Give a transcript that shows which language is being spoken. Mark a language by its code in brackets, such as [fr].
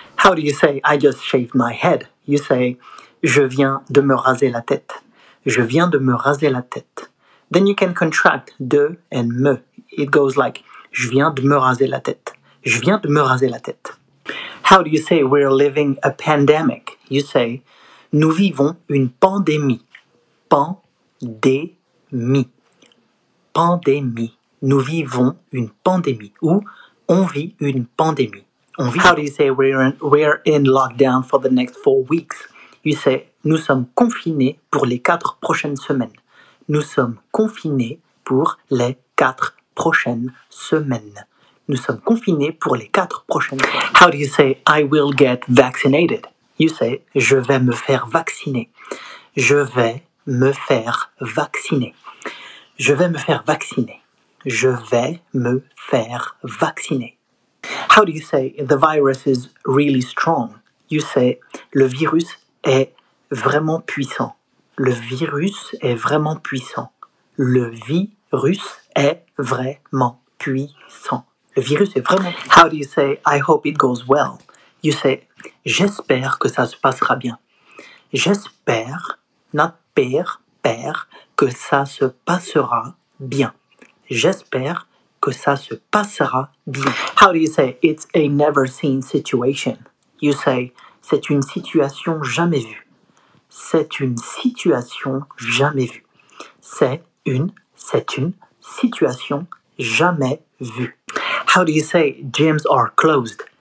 [en] How do you say I just shaved my head? You say [fr] je viens de me raser la tête. Je viens de me raser la tête. [en] Then you can contract de and me. It goes like [fr] je viens de me raser la tête. Je viens de me raser la tête. [en] How do you say we're living a pandemic? You say [fr] nous vivons une pandémie. Pandémie. Pandémie. Nous vivons une pandémie. Ou on vit une pandémie. On vit. [en] How do you say we're in lockdown for the next 4 weeks? You say [fr] nous sommes confinés pour les 4 prochaines semaines. Nous sommes confinés pour les 4 prochaines semaines. Nous sommes confinés pour les 4 prochaines semaines. [en] How do you say I will get vaccinated? You say [fr] je vais me faire vacciner. Je vais me faire vacciner. Je vais me faire vacciner. Je vais me faire vacciner. [en] How do you say the virus is really strong? You say [fr] le virus est vraiment puissant. Le virus est vraiment puissant. Le virus est vraiment puissant. Le virus est vraiment puissant. [en] How do you say I hope it goes well? You say [fr] j'espère que ça se passera bien. J'espère, not père, que ça se passera bien. J'espère que ça se passera bien. [en] How do you say it's a never seen situation? You say [fr] c'est une situation jamais vue. C'est une situation jamais vue. C'est une situation jamais vue. [en] How do you say gyms are closed?